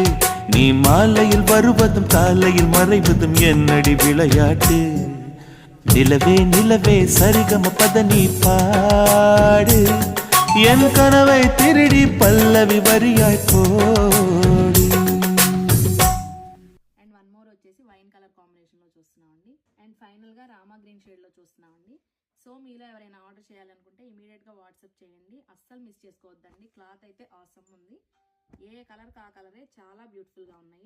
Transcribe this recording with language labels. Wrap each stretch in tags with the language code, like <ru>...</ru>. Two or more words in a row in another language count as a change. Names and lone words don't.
<ta>நீ மாலையில் வருவதும் காலையில் மறைவதும் என்னடி விளையாட்டு. நிலவே நிலவே சரிகம பத நீ பாடு, என் கனவை திருடி பல்லவி வரியாய் போடு.</ta> <en>and one more</en> <te>వచ్చేసి</te> <en>wine color</en> <te>కాంబినేషన్లో చూస్తున్నామండి.</te> <en>and finally</en> <te>రామా</te> <en>green shade</en> <te>చూస్తున్నామండి. సో మీలో ఎవరైనా ఆర్డర్ చేయాలనుకుంటే ఇమీడియట్గా వాట్సాప్ చేయండి, అస్సలు మిస్ చేసుకోవద్దండి. క్లాత్ అయితే ఆసమ్ ఉంది, ఏ కలర్ ఆ కలరే చాలా బ్యూటిఫుల్గా ఉన్నాయి.</te>